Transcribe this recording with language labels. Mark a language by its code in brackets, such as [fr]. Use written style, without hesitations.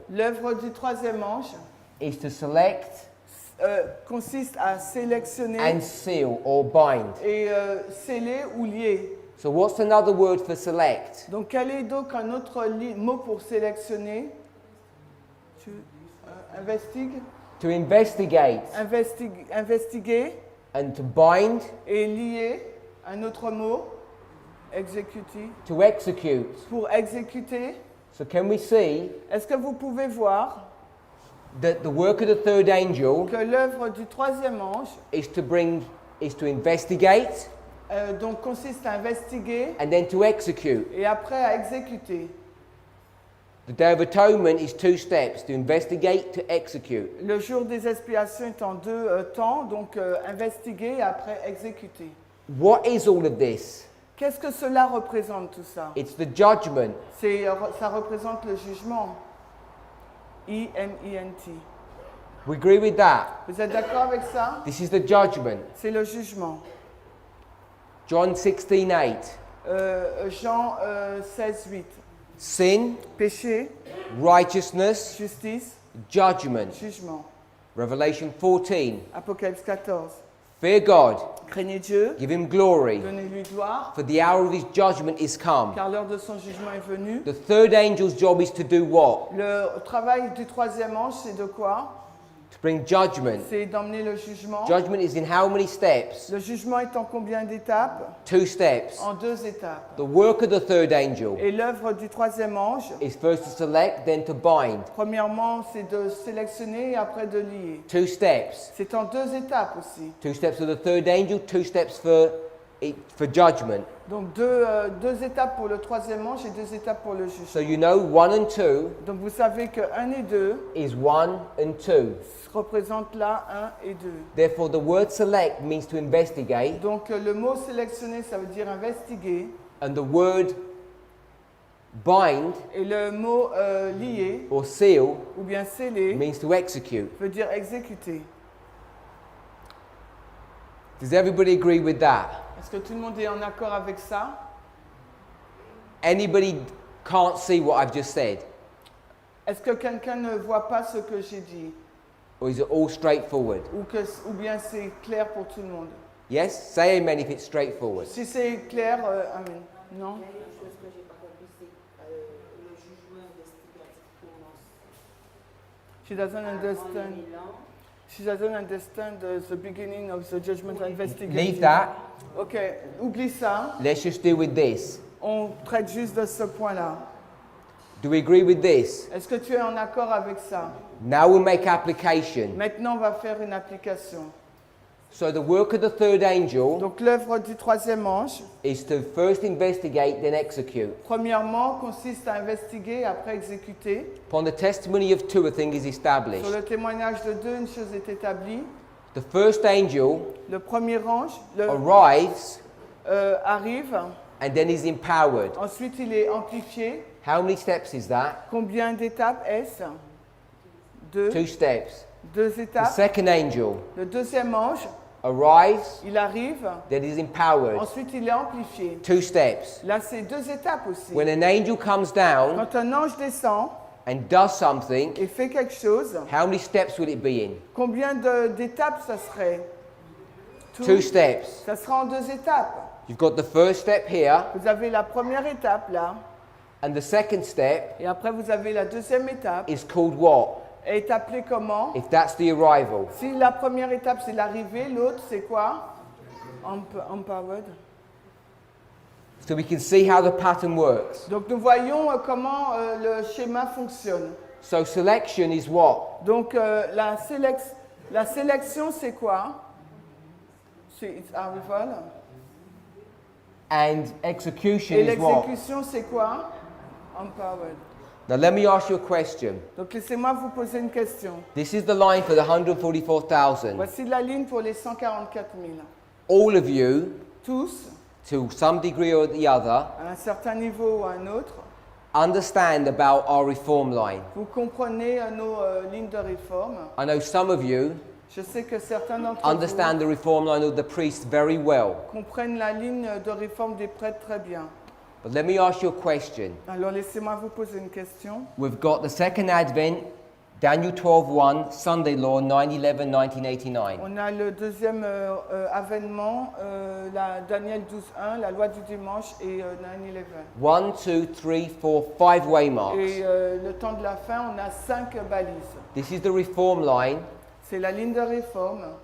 [fr] L'œuvre du troisième ange [en] is to select [fr] consiste à sélectionner [en] and seal or bind. [fr] et sceller ou lier. [en] So what's another word for select? [fr] Donc quel est donc un autre mot pour sélectionner? Tu investigues, [en] To investigate [fr] investiguer [en] and to bind, [fr] et lier. Un autre mot, exécuter. [en] to execute. [fr] Pour exécuter. [en] So can we see [fr] Est-ce que vous pouvez voir [en] that the work of the third angel [fr] que l'œuvre du troisième ange [en] is to investigate [fr] donc consiste à investiguer [en] and then to execute. [fr] et après à exécuter. [en] The Day of Atonement is two steps, to investigate, to execute. [fr] Le jour des expiations est en deux temps, donc investiguer et après exécuter. [en] What is all of this? [fr] Qu'est-ce que cela représente tout ça? [en] It's the judgment. [fr] Ça représente le jugement. [en] E-M-E-N-T. We agree with that. [fr] Vous êtes d'accord avec ça? [en] This is the judgment. [fr] C'est le jugement. [en] John 16:8. [fr] Jean 16, 8. [en] Sin, [fr] Péché, [en] righteousness, [fr] justice, [en] judgment. [fr] jugement. [en] Revelation 14. [fr] Apocalypse 14. [en] Fear God, [fr] Craignez Dieu, [en] give him glory, [fr] donnez-lui gloire, [en] for the hour of his judgment is come. [fr] car l'heure de son jugement est venue. [en] The third angel's job is to do what? [fr] Le travail du troisième ange, c'est de quoi? [en] To bring judgment. [fr] C'est d'emmener le jugement. [en] Judgment is in how many steps? [fr] Le jugement est en combien d'étapes? [en] Two steps. [fr] En deux étapes. [en] The work of the third angel [fr] Et l'œuvre du troisième ange, [en] is first to select, then to bind. [fr] premièrement, c'est de sélectionner et après de lier. [en] Two steps. [fr] C'est en deux étapes aussi. [en] Two steps for the third angel, two steps for judgment. [fr] Donc deux étapes pour le troisième ange et deux étapes pour le [en] So [fr] jugement. [en] you know 1 and 2 [fr] Donc vous savez que 1 et 2 [en] is 1 and 2. [fr] représentent là 1 et 2. [en] Therefore, the word select means to investigate, [fr] Donc le mot sélectionner, ça veut dire investiguer. [en] and the word bind [fr] Et le mot lier [en] or seal [fr] ou bien sceller [en] means to execute. [fr] veut dire exécuter. [en] Does everybody agree with that? [fr] Est-ce que tout le monde est en accord avec ça? [en] Anybody can't see what I've just said? [fr] Est-ce que quelqu'un ne voit pas ce que j'ai dit? [en] Or is it all straightforward? [fr] Ou bien c'est clair pour tout le monde? [en] Yes? Say amen if it's straightforward. [fr] Si c'est clair, amen. Non? Il y a une chose que j'ai pas compris, c'est le jugement investigatif commence. [en] She doesn't understand. She doesn't understand the beginning of the judgment investigation. Leave that. [fr] Ok, oublie ça. [en] Let's just deal with this. [fr] On traite juste de ce point-là. [en] Do we agree with this? [fr] Est-ce que tu es en accord avec ça? [en] Now we'll make application. [fr] Maintenant, on va faire une application. [en] So the work of the third angel [fr] Donc, l'œuvre du troisième ange, [en] is to first investigate, then execute. [fr] premièrement, consiste à investiguer et après exécuter. [en] Upon the testimony of two, a thing is [fr] Sur [en] established. [fr] le témoignage de deux, une chose est établie. [en] The first angel [fr] Le premier ange [en] arrives [fr] arrive, [en] and then is empowered. [fr] ensuite il est amplifié. [en] How many steps is that? [fr] Combien d'étapes est-ce? Deux. [en] Two steps. [fr] Deux [en] The [fr] étapes. [en] second angel [fr] Le deuxième ange, [en] arrives, [fr] il arrive, [en] then is empowered. [fr] ensuite il est amplifié. [en] Two steps. [fr] Là, c'est deux étapes aussi. [en] When an angel comes down [fr] Quand un ange descend [en] and does something, [fr] et fait quelque chose, [en] how many steps will it be in? [fr] combien d'étapes ça serait? [en] Two steps. [fr] Ça sera en deux étapes. [en] You've got the first step here, [fr] Vous avez la première étape là, [en] and the second step [fr] et après vous avez la deuxième étape. [en] is called what? [fr] Elle est appelée comment? [en] If that's the arrival. [fr] Si la première étape c'est l'arrivée, l'autre c'est quoi? [en] Empowered. So we can see how the pattern works. [fr] Donc nous voyons comment le schéma fonctionne. [en] So selection is what? [fr] Donc la sélection c'est quoi? C'est [en] it's arrival. And execution [fr] Et [en] is what? [fr] l'exécution c'est quoi? [en] Empowered. Now let me ask you a question. [fr] Donc laissez-moi vous poser une question. [en] This is the line for the 144,000. [fr] Voici la ligne pour les 144 000. [en] All of you, [fr] Tous, [en] to some degree or the other, [fr] à un certain niveau ou à un autre, [en] understand about our reform line. [fr] vous comprenez nos lignes de réforme. [en] I know some of you [fr] Je sais que certains d'entre [en] understand the reform line of the priests very well. [fr] vous comprennent la ligne de réforme des prêtres très bien. [en] But let me ask you a question. [fr] Alors laissez-moi vous poser une question. [en] We've got the second advent, Daniel 12:1, Sunday law, 9/11/1989. [fr] On a le deuxième avènement, la Daniel 12.1, la loi du dimanche et 9/11. [en] 1, 2, 3, 4, 5 waymarks. [fr] Et le temps de la fin, on a 5 balises. [en] This is the reform line [fr] C'est la ligne de réforme